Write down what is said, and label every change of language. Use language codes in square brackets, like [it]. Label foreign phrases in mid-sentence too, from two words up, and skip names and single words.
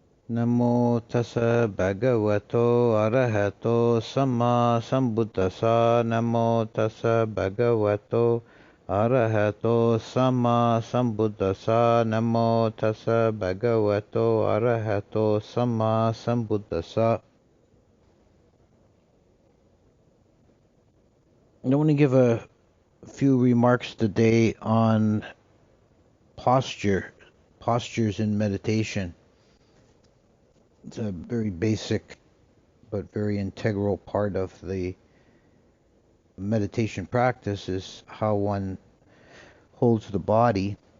[pi] Namo tassa bhagavato arahato samma sambuddhassa. Namo tassa bhagavato arahato samma sambuddhassa. Namo tassa bhagavato arahato samma sambuddhassa. [en] I want to give a few remarks today on postures in meditation. It's a very basic but very integral part of the meditation practice is how one holds the body.